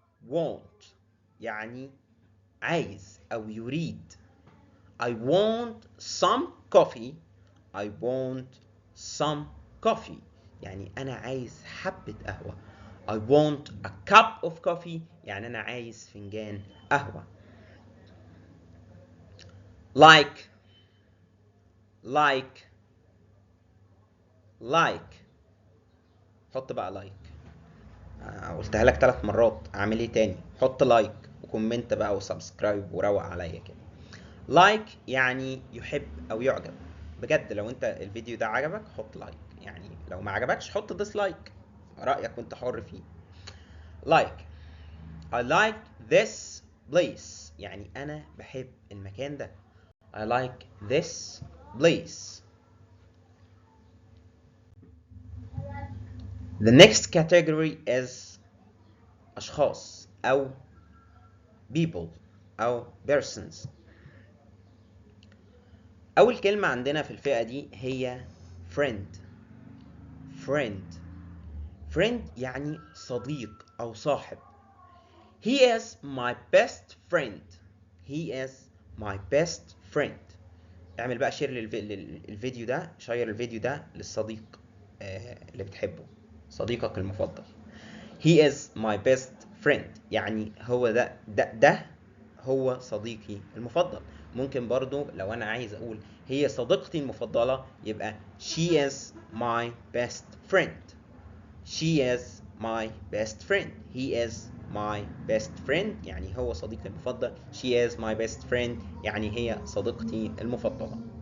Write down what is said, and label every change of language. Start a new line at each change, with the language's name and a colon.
Arabic: want يعني عايز أو يريد.
English: I want some coffee. I want some coffee
Arabic: يعني أنا عايز حبة قهوة.
English: I want a cup of coffee
Arabic: يعني أنا عايز فنجان قهوة. like حط بقى لايك. قلتها لك 3 مرات، اعمل ايه تاني؟ حط لايك وكومنت بقى وسبسكرايب وروق عليا كده. لايك يعني يحب او يعجب. بجد لو انت الفيديو ده عجبك حط لايك، يعني لو ما عجبكش حط ديسلايك، رأيك وانت حر فيه.
English: like I like this place
Arabic: يعني انا بحب المكان ده.
English: I like this place. The next category is أشخاص أو people أو persons.
Arabic: أول كلمة عندنا في الفئة دي هي friend. friend يعني صديق أو صاحب.
English: He is my best friend. He is my best friend.
Arabic: اعمل بقى شير للفيديو ده، شير الفيديو ده للصديق اللي بتحبه، صديقك المفضل.
English: He is my best friend
Arabic: يعني هو ده هو صديقي المفضل. ممكن برضو لو انا عايز اقول هي صديقتي المفضلة يبقى
English: she is my best friend. She is my best friend. He is my best friend
Arabic: يعني هو صديقي المفضل.
English: She is my best friend
Arabic: يعني هي صديقتي المفضلة.